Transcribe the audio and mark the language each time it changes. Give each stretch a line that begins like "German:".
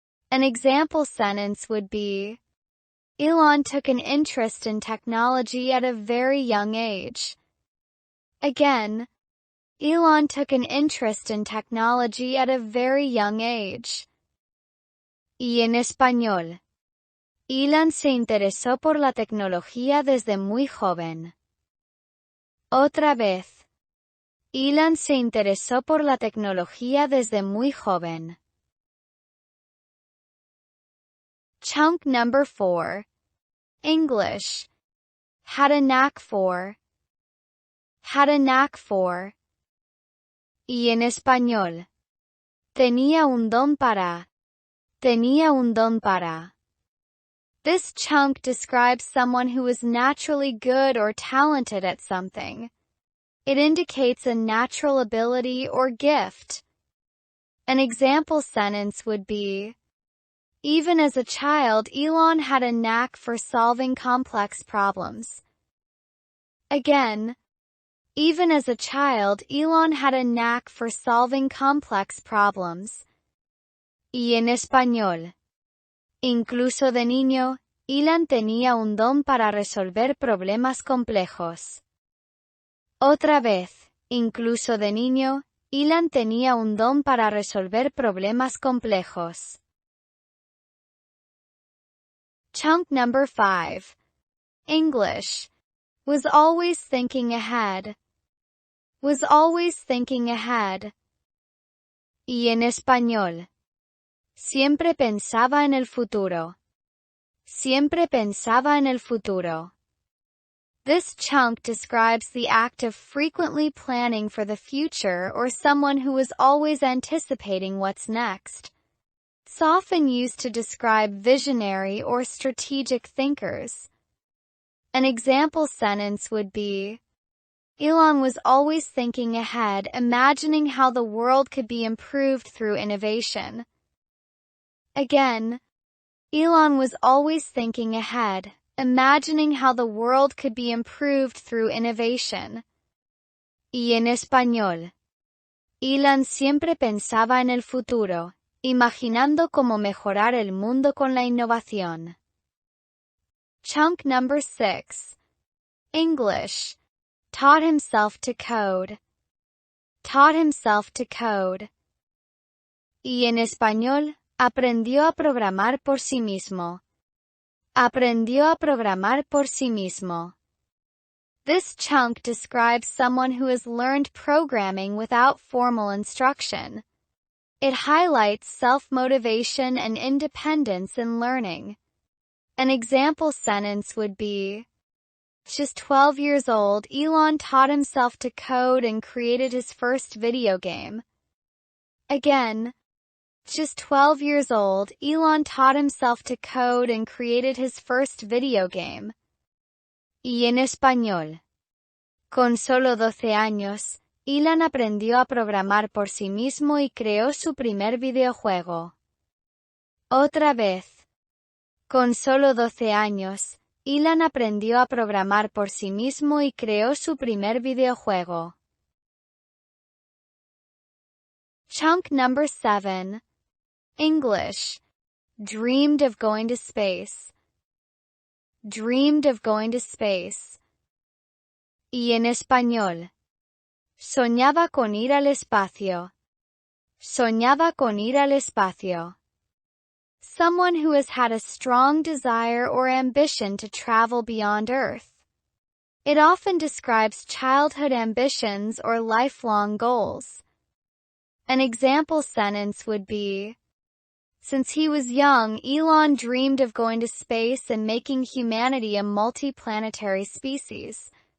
English: An example sentence would be, Elon took an interest in technology at a very young age. Again, Elon took an interest in technology at a very young age.
Spanish: Y en español. Elon se interesó por la tecnología desde muy joven. Otra vez. Elon se interesó por la tecnología desde muy joven.
English: Chunk number 4. English. Had a knack for. Had a knack for.
Spanish: Y en español. Tenía un don para. Tenía un don para.
English: This chunk describes someone who is naturally good or talented at something. It indicates a natural ability or gift. An example sentence would be, even as a child, Elon had a knack for solving complex problems. Again, even as a child, Elon had a knack for solving complex problems.
Spanish: Y en español. Incluso de niño, Elon tenía un don para resolver problemas complejos. Otra vez, incluso de niño, Elon tenía un don para resolver problemas complejos.
English: Chunk number 5. English. Was always thinking ahead. Was always thinking ahead.
Spanish: Y en español. Siempre pensaba en el futuro. Siempre pensaba en el futuro.
English: This chunk describes the act of frequently planning for the future or someone who is always anticipating what's next. It's often used to describe visionary or strategic thinkers. An example sentence would be, Elon was always thinking ahead, imagining how the world could be improved through innovation. Again, Elon was always thinking ahead, imagining how the world could be improved through innovation.
Spanish: Y en español. Elon siempre pensaba en el futuro, imaginando cómo mejorar el mundo con la innovación.
English: Chunk number 6. English. Taught himself to code. Taught himself to code.
Spanish: Y en español, aprendió a programar por sí mismo. Aprendió a programar por sí mismo.
English: This chunk describes someone who has learned programming without formal instruction. It highlights self-motivation and independence in learning. An example sentence would be, just 12 years old, Elon taught himself to code and created his first video game. Again, just 12 years old, Elon taught himself to code and created his first video game.
Spanish: Y en español. Con solo 12 años, Elon aprendió a programar por sí mismo y creó su primer videojuego. Otra vez. Con solo 12 años, Elon aprendió a programar por sí mismo y creó su primer videojuego.
English: Chunk number 7. English. Dreamed of going to space. Dreamed of going to space.
Spanish: Y en español. Soñaba con ir al espacio. Soñaba con ir al espacio.
English: Someone who has had a strong desire or ambition to travel beyond Earth. It often describes childhood ambitions or lifelong goals. An example sentence would be, Since he was young, Elon dreamed of going to space and making humanity a multiplanetary species.